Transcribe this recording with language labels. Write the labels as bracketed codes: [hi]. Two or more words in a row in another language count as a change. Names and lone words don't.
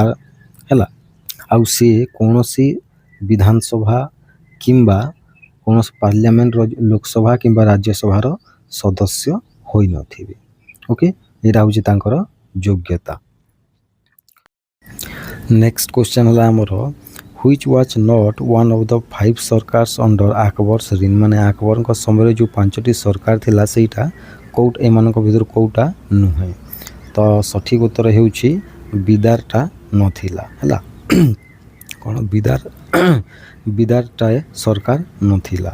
[or] ହେଲା, ଆଉ ସିଏ କୌଣସି ବିଧାନସଭା କିମ୍ବା କୌଣସି ପାର୍ଲିଆମେଣ୍ଟର ଲୋକସଭା କିମ୍ବା ରାଜ୍ୟସଭାର ସଦସ୍ୟ ହୋଇନଥିବେ। [en] ଓକେ, [or] ଏଇଟା ହେଉଛି ତାଙ୍କର ଯୋଗ୍ୟତା। [en] next question [or] ହେଲା ଆମର [en] which was not one of the 5 sarkars under Akbar's reign? [or] ମାନେ ଆକବରଙ୍କ ସମୟରେ ଯେଉଁ 5ଟି ସରକାର ଥିଲା ସେଇଟା ଏମାନଙ୍କ ଭିତରୁ କେଉଁଟା ନୁହେଁ? ତ ସଠିକ୍ ଉତ୍ତର ହେଉଛି ବିଦାରଟା ନଥିଲା। ହେଲା, କ'ଣ ବିଦାରଟା ସରକାର ନଥିଲା।